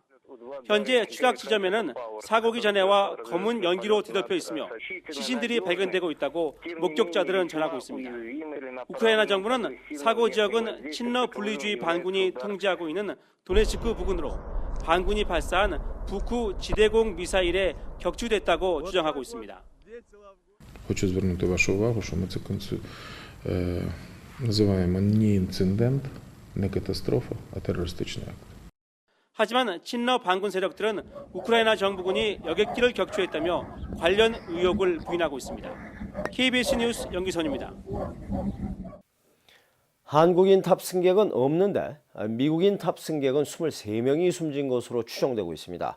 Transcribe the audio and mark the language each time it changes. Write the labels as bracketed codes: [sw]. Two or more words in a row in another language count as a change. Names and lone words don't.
[ko] 현재 추락 지점에는 사고기 전해와 검은 연기로 뒤덮여 있으며 시신들이 발견되고 있다고 목격자들은 전하고 있습니다. 우크라이나 정부는 사고 지역은 친러 분리주의 반군이 통제하고 있는 도네츠크 부근으로 반군이 발사한 부쿠 지대공 미사일에 격추됐다고 주장하고 있습니다. [uk] Хочу звернути вашу увагу, що ми це називаємо не інцидент, не катастрофа, а терористичний акт. [ko] 하지만 친러 반군 세력들은 우크라이나 정부군이 여객기를 격추했다며 관련 의혹을 부인하고 있습니다. KBS 뉴스 연기선입니다. 한국인 탑승객은 없는데 미국인 탑승객은 23명이 숨진 것으로 추정되고 있습니다.